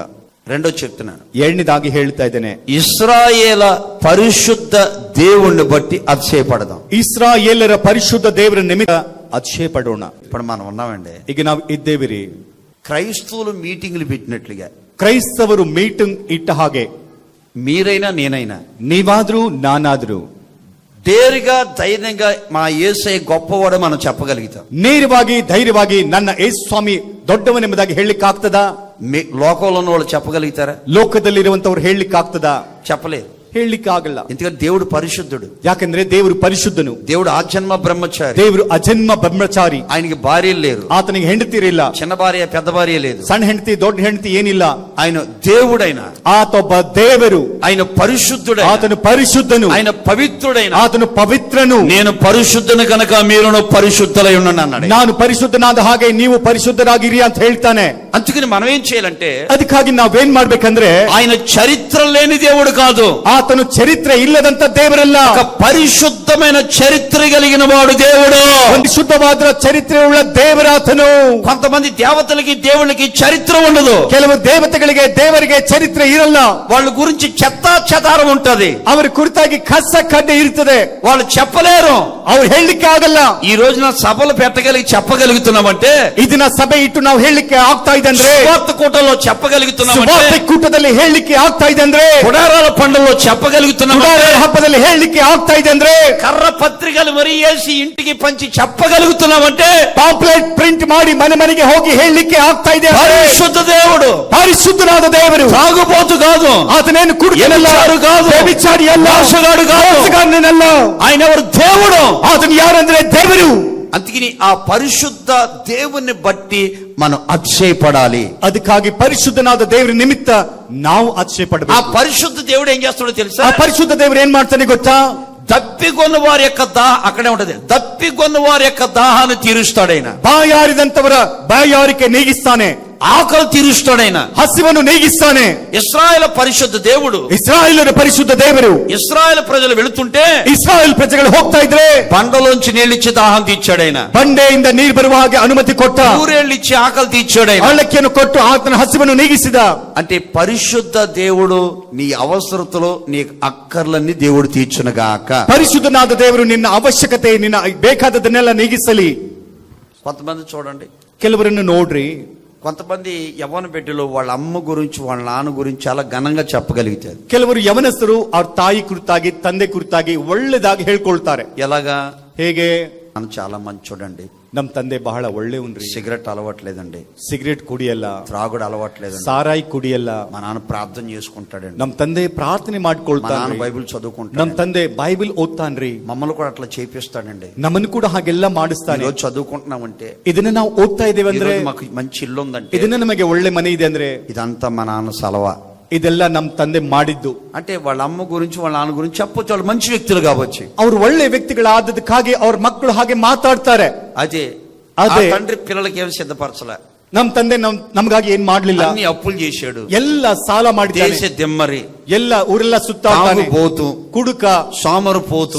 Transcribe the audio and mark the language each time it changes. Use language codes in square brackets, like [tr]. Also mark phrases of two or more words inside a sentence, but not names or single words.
[te] రెండో చెప్తున్నాను, [kn] ಎರಡನೇದಾಗಿ ಹೇಳ್ತಾ ಇದ್ದೇನೆ, [te] ఇశ్రాయేల పరిశుద్ధ దేవుణ్ణి బట్టి అతిశయపడదాం. [kn] ಇಸ್ರಾಯೇಲರ ಪರಿಶುದ್ಧ ದೇವರ ನಿಮಿತ್ತ ಅತಿಶಯ ಪಡೋಣ. [te] ఇప్పుడు మనం ఉన్నామండి, [kn] ಈಗ ನಾವು ಇದ್ದೇವಿರಿ, [te] క్రైస్తవులు మీటింగ్లు పెట్టినట్లుగా [kn] ಕ್ರೈಸ್ತವರು ಮೀಟಿಂಗ್ ಇಟ್ಟ ಹಾಗೆ [te] మీరైనా నేనైనా [kn] ನೀವಾದ್ರೂ ನಾನಾದ್ರೂ [te] డేరుగా ధైర్యంగా మా యేసయ్య గొప్పవాడు మనం చెప్పగలుగుతాం. [kn] ನೇರವಾಗಿ ಧೈರ್ಯವಾಗಿ ನನ್ನ ಯೇಸು ಸ್ವಾಮಿ ದೊಡ್ಡವನೆಂಬುದಾಗಿ ಹೇಳಲಿಕ್ಕೆ ಆಗ್ತದಾ? [te] లోకంలో ఉన్న వాళ్ళు చెప్పగలుగుతారా? [kn] ಲೋಕದಲ್ಲಿರುವಂತವ್ರು ಹೇಳಲಿಕ್ಕೆ ಆಗ್ತದಾ? [te] చెప్పలేరు. [kn] ಹೇಳಲಿಕ್ಕೆ ಆಗಲ್ಲ. [te] ఎందుకంటే దేవుడు పరిశుద్ధుడు. [kn] ಯಾಕಂದ್ರೆ ದೇವರು ಪರಿಶುದ್ಧನು. [te] దేవుడు ఆజన్మ బ్రహ్మచారి. [kn] ದೇವರು ಅಜನ್ಮ ಬ್ರಹ್ಮಚಾರಿ. [te] ఆయనకి భార్యలు లేరు, [kn] ಆತನಿಗೆ ಹೆಂಡತಿರಿಲ್ಲ. [te] చిన్న భార్య పెద్ద భార్య లేదు, [kn] ಸಣ್ಣ ಹೆಂಡತಿ ದೊಡ್ಡ ಹೆಂಡತಿ ಏನಿಲ್ಲ. [te] ఆయన దేవుడైన, [kn] ಆತೊಬ್ಬ ದೇವರು, [te] ఆయన పరిశుద్ధుడైన, [kn] ಆತನು ಪರಿಶುದ್ಧನು, [te] ఆయన పవిత్రుడైన, [kn] ಆತನು ಪವಿತ್ರನು. [te] నేను పరిశుద్ధుని కనుక మీరును పరిశుద్ధులై ఉండండి అన్నాడు. [kn] ನಾನು ಪರಿಶುದ್ಧನಾದ ಹಾಗೆ ನೀವು ಪರಿಶುದ್ಧರಾಗಿರಿ ಅಂತ ಹೇಳ್ತಾನೆ. [te] అందుకని మనం ఏం చేయాలంటే, [kn] ಅದಕ್ಕಾಗಿ ನಾವೇನ್ ಮಾಡ್ಬೇಕಂದ್ರೆ, [te] ఆయన చరిత్ర లేని దేవుడు కాదు, [kn] ಆತನು ಚರಿತ್ರೆ ಇಲ್ಲದಂತ ದೇವರಲ್ಲ, [te] ఒక పరిశుద్ధమైన చరిత్ర కలిగిన వాడు దేవుడు. [kn] ಒಂದು ಶುದ್ಧವಾದ ಚರಿತ್ರೆ ಉಳ್ಳ ದೇವರಾತನು. [te] కొంతమంది దేవతలకి దేవుళ్ళకి చరిత్ర ఉండదు. [kn] ಕೆಲವು ದೇವತೆಗಳಿಗೆ ದೇವರಿಗೆ ಚರಿತ್ರೆ ಇರಲ್ಲ. [te] వాళ్ళ గురించి చెత్తా చెదారం ఉంటది. [kn] ಅವರ ಕುರಿತಾಗಿ ಕಸ ಕಡ್ಡೆ ಇರ್ತದೆ. [te] వాళ్ళు చెప్పలేరు, [kn] ಅವ್ರು ಹೇಳಲಿಕ್ಕೆ ಆಗಲ್ಲ. [te] ఈ రోజున సభలు పెట్టగలిగి చెప్పగలుగుతున్నామంటే, [kn] ಇದನ್ನ ಸಭೆ ಇಟ್ಟು ನಾವು ಹೇಳಲಿಕ್ಕೆ ಆಗ್ತಾ ಇದೆ ಅಂದ್ರೆ, [te] సువార్త కూటంలో చెప్పగలుగుతున్నామంటే, [kn] ಸುವಾರ್ತೆ ಕೂಟದಲ್ಲಿ ಹೇಳಲಿಕ್ಕೆ ಆಗ್ತಾ ಇದೆ ಅಂದ್ರೆ, [te] గుడారాల పండుగలో చెప్పగలుగుతున్నామంటే, [kn] ಗುಡಾರದ ಹಬ್ಬದಲ್ಲಿ ಹೇಳಲಿಕ್ಕೆ ಆಗ್ತಾ ಇದೆ ಅಂದ್ರೆ, [te] కర్ర పత్రికలు మరి వేసి ఇంటికి పంచి చెప్పగలుగుతున్నామంటే, [kn] ಪಾಂಪ್ಲೆಟ್ ಪ್ರಿಂಟ್ ಮಾಡಿ ಮನೆ ಮನೆಗೆ ಹೋಗಿ ಹೇಳಲಿಕ್ಕೆ ಆಗ್ತಾ ಇದೆ ಅಂದ್ರೆ, [te] పరిశుద్ధ దేవుడు, [kn] ಪರಿಶುದ್ಧನಾದ ದೇವರು. [te] తాగుబోతు కాదు, [kn] ಆತನೇನು ಕುಡುಕನಲ್ಲ, [te] వ్యభిచారి కాదు, [kn] ವ್ಯಭಿಚಾರಿ ಅಲ್ಲ, [te] మోసగాడు కాదు, [kn] ಮೋಸಗಾರನಲ್ಲ. [te] ఆయన ఎవరు? దేవుడు. [kn] ಆತನು ಯಾರಂದ್ರೆ ದೇವರು. [te] అందుకని ఆ పరిశుద్ధ దేవుని బట్టి మనం అతిశయపడాలి. [kn] ಅದಕ್ಕಾಗಿ ಪರಿಶುದ್ಧನಾದ ದೇವರ ನಿಮಿತ್ತ ನಾವು ಅತಿಶಯ [te] ఆ [kn] ಪಡಬೇಕು. [te] పరిశుద్ధ దేవుడు ఏం చేస్తాడో తెలుసా? [kn] ಆ ಪರಿಶುದ್ಧ ದೇವರು ಏನ್ ಮಾಡ್ತಾನೆ ಗೊತ್ತಾ? [te] దప్పిగొన్న వారి యొక్క అక్కడే ఉంటది, దప్పిగొన్న వారి యొక్క దాహాన్ని తీరుస్తాడైన, [kn] ಬಾಯಾರಿದಂತವರ ಬಾಯಾರಿಕೆ ನೀಗಿಸ್ತಾನೆ, [te] ఆకలి తీరుస్తాడైన, [kn] ಹಸಿವನ್ನು ನೀಗಿಸ್ತಾನೆ. [te] ఇశ్రాయేల్ పరిశుద్ధ దేవుడు. [kn] ಇಸ್ರಾಯೇಲರ ಪರಿಶುದ್ಧ ದೇವರು. [te] ఇశ్రాయేల్ ప్రజలు వెళుతుంటే [kn] ಇಸ್ರಾಯೇಲ್ ಪ್ರಜೆಗಳು ಹೋಗ್ತಾ ಇದ್ರೆ [te] బండలోంచి నీళ్ళిచ్చి దాహం తీర్చాడైన, [kn] ಬಂಡೆಯಿಂದ ನೀರು ಬರುವ ಹಾಗೆ ಅನುಮತಿ ಕೊಟ್ಟ, [te] ఊరేళ్ళిచ్చి ఆకలి తీర్చాడైన. [kn] ಹಳ್ಳಕ್ಕಿಯನ್ನು ಕೊಟ್ಟು ಆತನ ಹಸಿವನ್ನು ನೀಗಿಸಿದ. [te] అంటే పరిశుద్ధ దేవుడు నీ అవసరతలో నీ అక్కర్లన్నీ దేవుడు తీర్చునుగాక. [kn] ಪರಿಶುದ್ಧನಾದ ದೇವರು ನಿನ್ನ ಅವಶ್ಯಕತೆ, ನಿನ್ನ ಬೇಕಾದದನ್ನೆಲ್ಲ ನೀಗಿಸಲಿ. [te] కొంతమంది చూడండి, [kn] ಕೆಲವರನ್ನು ನೋಡ್ರಿ, [te] కొంతమంది యవ్వన బిడ్డలు వాళ్ళ అమ్మ గురించి వాళ్ళ నాన్న గురించి చాలా ఘనంగా చెప్పగలుగుతారు. [kn] ಕೆಲವರು ಯವನಸ್ಥರು ಅವ್ರ ತಾಯಿ ಕುರಿತಾಗಿ ತಂದೆ ಕುರಿತಾಗಿ ಒಳ್ಳೆದಾಗಿ ಹೇಳ್ಕೊಳ್ತಾರೆ. [te] ఎలాగా? [kn] ಹೇಗೆ? [te] మనం చాలా మంచి చూడండి, [kn] ನಮ್ ತಂದೆ ಬಹಳ ಒಳ್ಳೆಯವನ್ರಿ, [te] సిగరెట్ అలవాట్లేదండి, [kn] ಸಿಗರೇಟ್ ಕುಡಿಯಲ್ಲ, [te] త్రాగుడు అలవాట్లేదండి, [kn] ಸಾರಾಯಿ ಕುಡಿಯಲ್ಲ, [te] మా నాన్న ప్రార్థన చేసుకుంటాడండి, [kn] ನಮ್ ತಂದೆ ಪ್ರಾರ್ಥನೆ [te] మా నాన్న [kn] ಮಾಡ್ಕೊಳ್ತಾನೆ, [te] బైబిల్ [kn] ನಮ್ [te] చదువుకుంటాడు, [kn] ತಂದೆ ಬೈಬಲ್ ಓದ್ತಾನ್ರಿ, [te] మమ్మల్ని కూడా అట్లా చేపిస్తాడండి. [kn] ನಮ್ಮನ್ನು ಕೂಡ ಹಾಗೆಲ್ಲ ಮಾಡಿಸ್ತಾನೆ. [te] ఈరోజు చదువుకుంటున్నామంటే, [kn] ಇದನ್ನ ನಾವು ಓದ್ತಾ ಇದ್ದೇವೆ ಅಂದ್ರೆ, [te] ఈరోజు మాకు మంచి ఇల్లు ఉందంటే, [kn] ಇದನ್ನ ನಮಗೆ ಒಳ್ಳೆ ಮನೆ ಇದೆ ಅಂದ್ರೆ, [te] ఇదంతా మా నాన్న సలవా. [kn] ಇದೆಲ್ಲ ನಮ್ ತಂದೆ ಮಾಡಿದ್ದು. [te] అంటే వాళ్ళ అమ్మ గురించి వాళ్ళ నాన్న గురించి చెప్పొచ్చు, వాళ్ళు మంచి వ్యక్తులు కావచ్చు. [kn] ಅವ್ರು ಒಳ್ಳೆ ವ್ಯಕ್ತಿಗಳಾದದಕ್ಕಾಗಿ ಅವ್ರ ಮಕ್ಕಳು ಹಾಗೆ ಮಾತಾಡ್ತಾರೆ. [te] అదే అదే. తండ్రి పిల్లలకి ఏమి సిద్ధపరచలే, [kn] ನಮ್ ತಂದೆ ನಮ್ಗಾಗಿ ಏನ್ ಮಾಡ್ಲಿಲ್ಲ, [te] అన్ని అప్పులు చేశాడు, [kn] ಎಲ್ಲ ಸಾಲ ಮಾಡಿದ್ದಾನೆ, [te] దేశ దిమ్మరి, [kn] ಎಲ್ಲ ಊರೆಲ್ಲ ಸುತ್ತಾಡ್ತಾನೆ, [te] పోతూ, [kn] ಕುಡುಕ, [te] సోమరు పోతూ,